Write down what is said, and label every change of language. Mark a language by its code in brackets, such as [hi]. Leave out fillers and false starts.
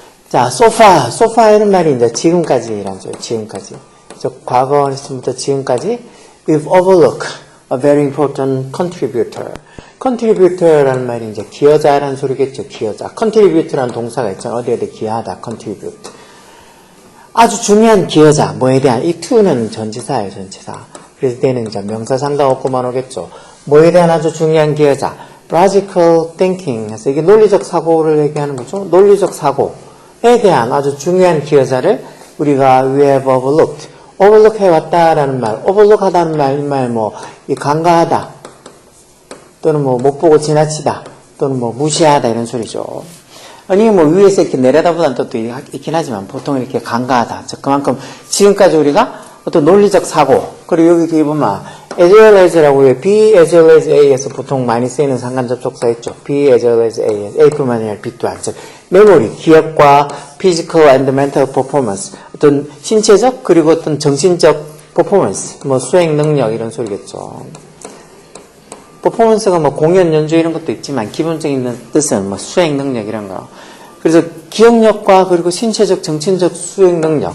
[ko] 자, 소파 이런 말이 이제 지금까지라는 거죠. 지금까지. 과거 했음부터 지금까지. [en] We've overlooked a very important contributor. [ko] contributor라는 말이 이제 기여자라는 소리겠죠. 기여자. contribute라는 동사가 있잖아요. 어디에 기여하다. contribute. 아주 중요한 기여자. 뭐에 대한, 이 to는 전치사예요. 전치사. 그래서 때는 이제 명사 상당 없고만 오겠죠. 뭐에 대한 아주 중요한 기여자. [en] logical thinking [ko] 해서 이게 논리적 사고를 얘기하는 거죠. 논리적 사고에 대한 아주 중요한 기여자를 우리가 [en] we have overlooked. [ko] overlook 해왔다라는 말, overlook 하다는 말, 이 말 뭐, 이 간과하다, 또는 뭐, 못 보고 지나치다, 또는 뭐, 무시하다, 이런 소리죠. 아니, 뭐, 위에서 이렇게 내려다보다는 뜻도 있긴 하지만, 보통 이렇게 간과하다. 즉, 그만큼 지금까지 우리가 어떤 논리적 사고, 그리고 여기 뒤에 보면, as well as라고 해요. be as well as a에서 보통 많이 쓰이는 상관접속사 있죠. be as well as a, a뿐만 아니라 b 또한. 즉, 메모리, 기억과 [en] physical and mental performance. [ko] 어떤 신체적, 그리고 어떤 정신적 performance. 뭐, 수행 능력, 이런 소리겠죠. performance가 뭐, 공연, 연주 이런 것도 있지만, 기본적인 뜻은 뭐, 수행 능력 이런 거. 그래서 기억력과 그리고 신체적, 정신적 수행 능력.